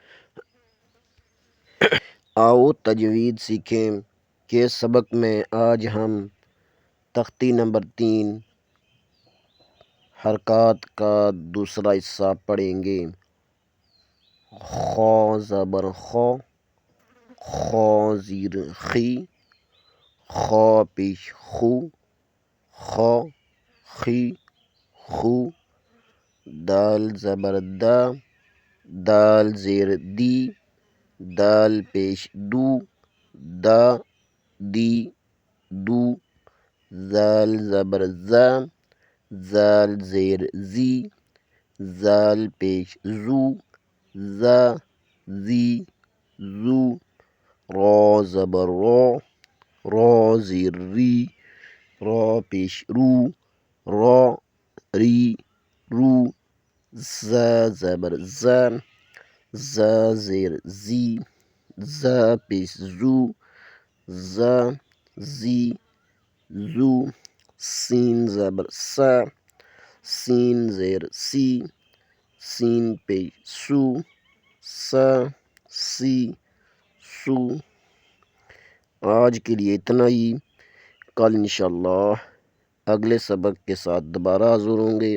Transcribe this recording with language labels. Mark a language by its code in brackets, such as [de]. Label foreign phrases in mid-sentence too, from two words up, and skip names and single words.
[ur] آؤ تجوید سیکھیں کے سبق میں آج ہم تختی نمبر 3 حرکات کا دوسرا حصہ پڑھیں گے۔ خا زبر خو، خا زیر خی، خا پیش خو، خا خی خو، دال زبر دا، دال زیر دی، دال پیش دو، دا دی دو، زال زبر زا، زال زیر زی، زال پیش زو، زا زی زو، را زبر را، را زیر ری، را پیش رو، را ری رو، زا زبر زا، زا زیر زی، زا پیش زو، زا زی زو، سین زبر سا، سین زیر سی، سین پیش سو، سا سی سو۔ آج کے لیے اتنا ہی، کل انشاءاللہ اگلے سبق کے ساتھ دوبارہ حاضر ہوں گے۔